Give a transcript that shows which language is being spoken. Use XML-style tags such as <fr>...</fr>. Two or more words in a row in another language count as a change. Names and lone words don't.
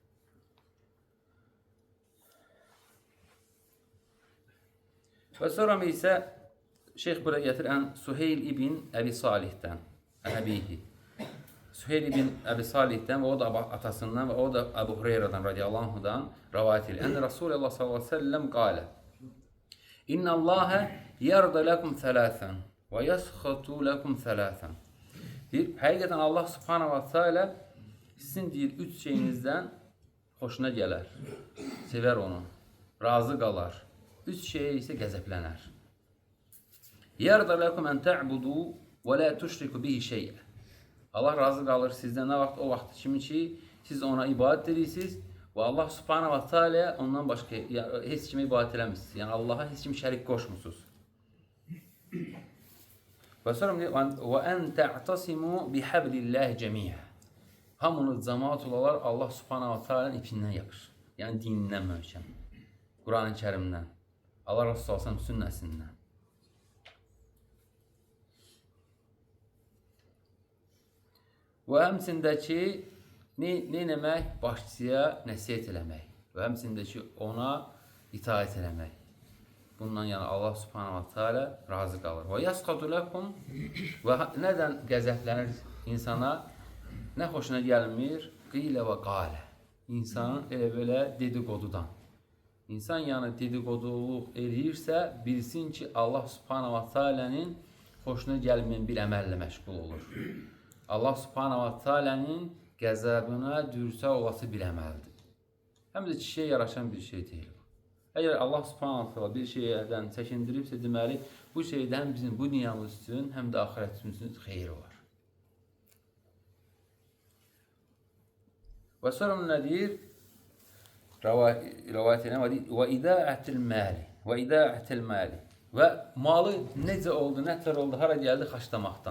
<az>Və sonra isə Şeyx bura gətirən Suheyl ibn Əbi Salihdən, Əbihi. Süheyl ibn Əbi Salih'dən və o da atasından və o da Əbu Hüreyrədən</az> <ar>رضي الله عنه</ar> <az>rivayet edir.</az> <ar>أن رسول الله صلى الله عليه و سلم قال إن الله يرضى لكم ثلاثا و يسخط لكم ثلاثا və yaskhatu lakum thalathan.</ar> <az>Deyir, həqiqətən</az> <ar>الله سبحانه وتعالى</ar> <az>sizin deyir 3 şeyinizdən xoşuna gələr, sevər onu, razı qalar. 3 şeyə isə qəzəblənər.</az> <ar>يرضى لكم أن تعبدوا و لا تشركوا به شيئا.</ar> <az>Allah razı qalır sizdən nə vaxt o vaxt kimi ki siz ona ibadət edirsiniz və</az> <ar>الله سبحانه وتعالى</ar> <az>ondan başqa heç kimə ibadət eləmirsiniz. Yəni Allaha heç kim şərik qoşmusunuz. Və sonra</az> <ar>و أن تعتصموا بحبل الله جميعا.</ar> <az>Hamınız cəmaət olaraq</az> <ar>الله سبحانه وتعالى</ar> <az>ipindən yapışın. Yəni dinindən möhkəm. Qur'an-ı-Kərimdən, Allah Resulü</az> <ar>صلى الله عليه و سلم</ar> <az>sünnəsindən. Və həmçindəki nə demək? Başçıya nəsihət eləmək və həmçindəki ona itaət eləmək. Bundan yəni</az> <ar>الله سبحانه وتعالى</ar> <az>razı qalır. Və</az> <ar>يسخط لكم</ar> <az>və nədən qəzəblənir insana? Nə xoşuna gəlmir?</az> <ar>قيل و قال.</ar> <az>İnsanın elə belə dedikodudan. İnsan yəni dedikoduluq eləyirsə, bilsin ki</az> <ar>الله سبحانه وتعالى</ar> <az>xoşuna gəlməyən bir əməllə məşğul olur.</az> <ar>الله سبحانه وتعالى</ar> <az>qəzəbinə dürsə olası bir əməldir. Həm də kişiyə yaraşan bir şey deyil. Əgər</az> <ar>الله سبحانه وتعالى</ar> <az>bir şeydən çəkindiribsə, deməli, bu şeydə həm bizim bu dünyamız üçün, həm də axirətimiz üçün xeyri var. Və sonra nə deyir? Rəvayət edən</az> <ar>و إضاعة المال</ar> <az>və malı necə oldu, nətər oldu, hara gəldi xaçlamaqdan.</az>